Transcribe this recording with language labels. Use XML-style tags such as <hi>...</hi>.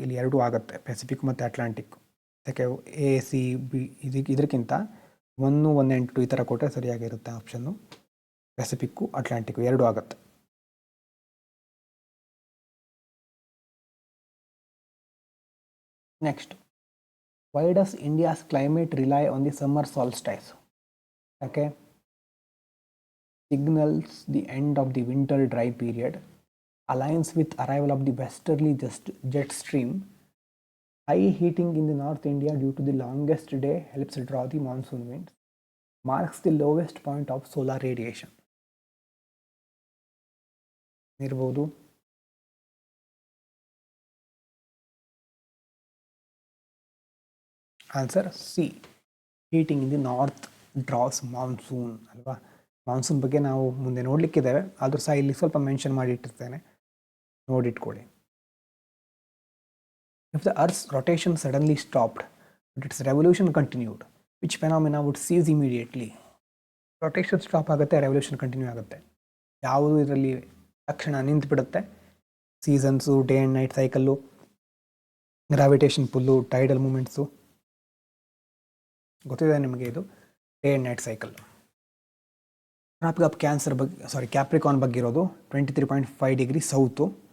<kn>ಇಲ್ಲಿ ಎರಡೂ ಆಗುತ್ತೆ, ಪೆಸಿಫಿಕ್ ಮತ್ತು ಅಟ್ಲಾಂಟಿಕ್. ಯಾಕೆ AC B ಇದಕ್ಕಿಂತ 1 and 2 ಈ ಥರ ಕೊಟ್ಟರೆ ಸರಿಯಾಗಿರುತ್ತೆ ಆಪ್ಷನ್ನು. ಪೆಸಿಫಿಕ್ಕು ಅಟ್ಲಾಂಟಿಕ್ಕು ಎರಡೂ ಆಗುತ್ತೆ.</kn> <en>Next, why does India's climate rely on the summer solstice?</en> <kn>ಯಾಕೆ?</kn> <en>Signals the end of the winter dry period, aligns with arrival of the westerly jet stream, high heating in the North India due to the longest day helps draw the monsoon winds, marks the lowest point of solar radiation.</en> <kn>ಇರ್ಬೋದು.</kn> <en>Answer C, heating in the north draws monsoon ಅಲ್ವಾ.</en> <kn>Monsoon ಬಗ್ಗೆ ನಾವು ಮುಂದೆ ನೋಡಲಿಕ್ಕಿದ್ದೇವೆ, ಆದರೂ ಸಹ ಇಲ್ಲಿ ಸ್ವಲ್ಪ mention ಮಾಡಿ ಇಟ್ಟಿರ್ತೇನೆ, ನೋಡಿಟ್ಕೊಳ್ಳಿ.</kn> <en>If the Earth's rotation suddenly stopped, but its revolution continued, which phenomena would cease immediately?</en> <kn>Rotation stop ಆಗುತ್ತೆ, ರೆವಲ್ಯೂಷನ್ ಕಂಟಿನ್ಯೂ ಆಗುತ್ತೆ. ಯಾವುದು ಇದರಲ್ಲಿ ತಕ್ಷಣ ನಿಂತು ಬಿಡುತ್ತೆ?</kn> <en>Seasons, day and night cycle, gravitation pull, tidal movements.</en> <kn>ಗೊತ್ತಿದೆ ನಿಮಗೆ ಇದು</kn> <en>Day and night cycle.</en> <kn>Traffic of Capricorn ಬಗ್ಗೆ ಇರೋದು 23.5 ಡಿಗ್ರಿ ಸೌತು.</kn>